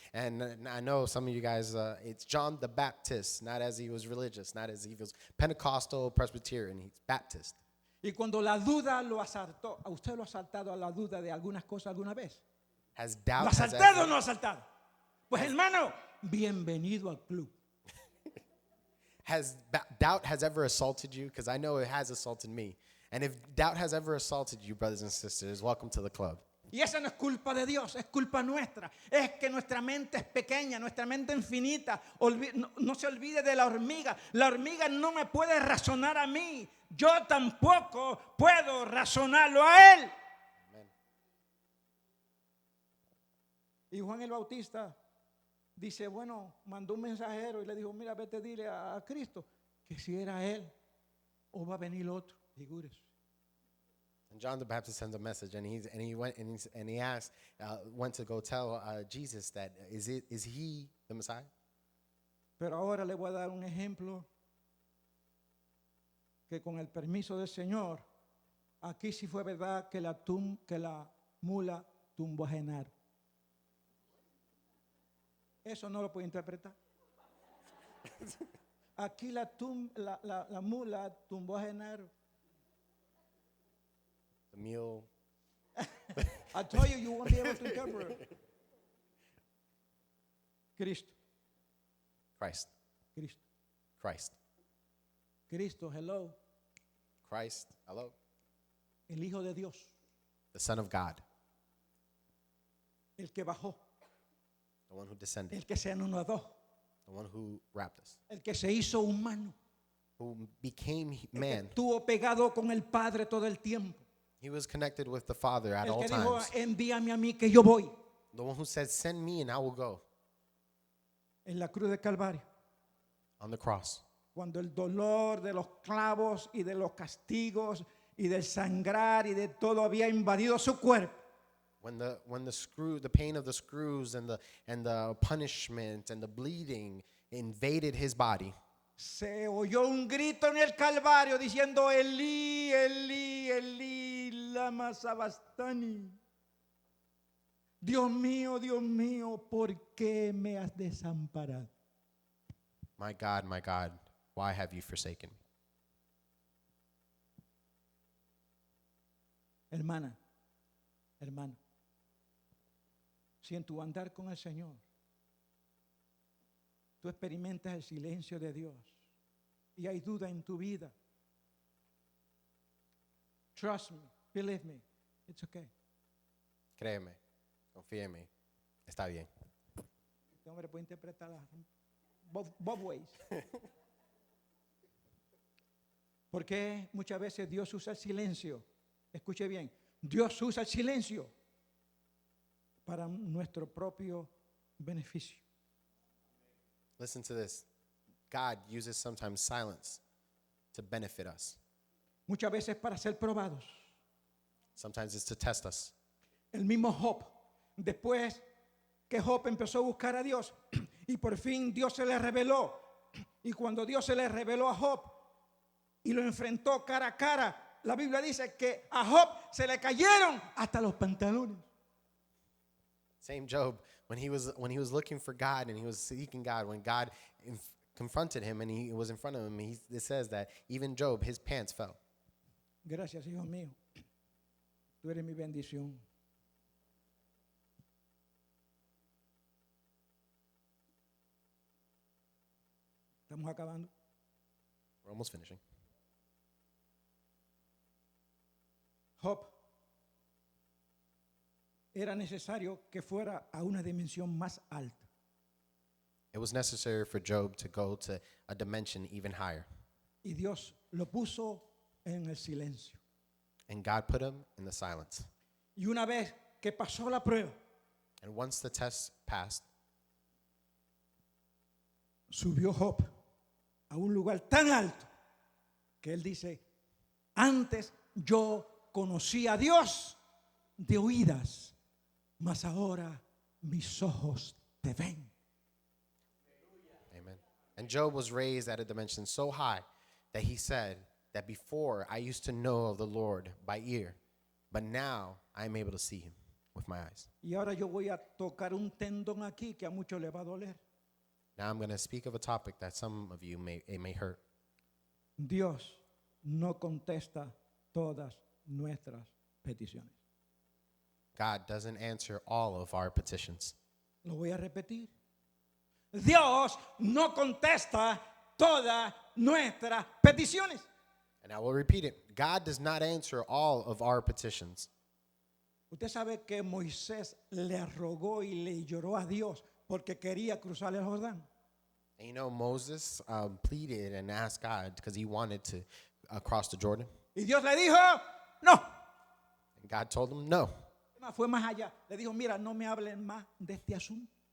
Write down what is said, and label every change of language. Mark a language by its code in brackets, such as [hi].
[en] And I know some of you guys, it's John the Baptist, not as he was religious, not as he was Pentecostal, Presbyterian. He's Baptist. [es] Y cuando la duda lo asaltó, ¿a usted lo ha asaltado a la duda de algunas cosas alguna vez? [en] Has [es] ¿Lo [en] doubt [es] ha asaltado o no lo ha asaltado? Pues hermano, bienvenido al club. [en] Doubt has ever assaulted you? Because I know it has assaulted me. And if doubt has ever assaulted you, brothers and sisters, welcome to the club. [es] Y esa no es culpa de Dios, es culpa nuestra. Es que nuestra mente es pequeña, nuestra mente infinita. No se olvide de la hormiga. La hormiga no me puede razonar a mí. Yo tampoco puedo razonarlo a él. Amen. Y Juan el Bautista dice, bueno, mandó un mensajero y le dijo, mira, vete, dile a Cristo que si era él o va a venir otro. Figúrese. [en] And John the Baptist sends a message, and he went to go tell Jesus that is he the Messiah? [es] Pero ahora le voy a dar un ejemplo que con el permiso del Señor, aquí sí fue verdad que la mula tumbó a Genaro. Eso no lo puedo interpretar. Aquí la mula tumbó a Genaro. [en] The mule. I told you won't be able to interpret. [es] Cristo. [en] Christ. [es] Cristo. [en] Christ. [es] Cristo, hello. [en] Christ. Hello. [es] El Hijo de Dios. [en] The Son of God. [es] El que bajó. [en] The one who descended. [es] El que se anonadó. [en] The one who wrapped us. [es] El que se hizo humano. [en] Who became man. [es] Estuvo pegado con el Padre todo el tiempo. [en] He was connected with the Father at [es] El [en] all [es] que dijo, [en] times. [es] envíame a mí que yo voy. [en] The one who said, send me and I will go. [es] En la cruz de Calvario. [en] On the cross. [es] Cuando el dolor de los clavos y de los castigos y del sangrar y de todo había invadido su cuerpo. [en] When the pain of the screws and the punishment and the bleeding invaded his body. [es] Se oyó un grito en el Calvario diciendo, [arc] Elí, Elí, Elí, lama sabachthani. [es] Dios mío, ¿por qué me has desamparado? [en] My God, why have you forsaken me? [es] Hermana, hermano, si en tu andar con el Señor tú experimentas el silencio de Dios y hay duda en tu vida, [en] trust me, believe me, it's okay. [es] Créeme, confía en mí, está bien. Este hombre puede interpretar [en] both ways. [es] Porque muchas veces Dios usa el silencio. Escuche bien, Dios usa el silencio para nuestro propio beneficio. [en] Listen to this. God uses sometimes silence to benefit us. [es] Muchas veces para ser probados. [en] Sometimes it's to test us. [es] El mismo Job, después que Job empezó a buscar a Dios y por fin Dios se le reveló. Y cuando Dios se le reveló a Job y lo enfrentó cara a cara, la Biblia dice que a Job se le cayeron hasta los pantalones. [en] Same Job, when he was looking for God and he was seeking God, when God confronted him and he was in front of him, it says that even Job, his pants fell. [es] Gracias, hijo mío. Tú eres mi bendición. Estamos acabando. [en] We're almost finishing. [es] Job era necesario que fuera a una dimensión más alta. [en] It was necessary for Job to go to a dimension even higher. [es] Y Dios lo puso en el silencio. [en] And God put him in the silence. [es] Y una vez que pasó la prueba, [en] And once the test passed, [es] subió Job a un lugar tan alto que él dice, antes yo conocí a Dios de oídas, mas ahora mis ojos te ven. amen. [en] And Job was raised at a dimension so high that he said that before I used to know of the Lord by ear, but now I am able to see him with my eyes. [es] Y ahora yo voy a tocar un tendón aquí que a muchos le va a doler. [en] Now I'm going to speak of a topic that some of you may hurt. [es] Dios no contesta todas nuestras peticiones. [en] God doesn't answer all of our petitions. [es] Lo voy a repetir. Dios no contesta todas nuestras peticiones. [en] And I will repeat it. God does not answer all of our petitions. [es] Usted sabe que Moisés le rogó y le lloró a Dios porque quería cruzar el Jordán. [en] And you know, Moses pleaded and asked God because he wanted to cross the Jordan. [es] Y Dios le dijo, no. [en] And God told him no. [es] Fue más allá. Le dijo, mira, no me hablen más de este asunto.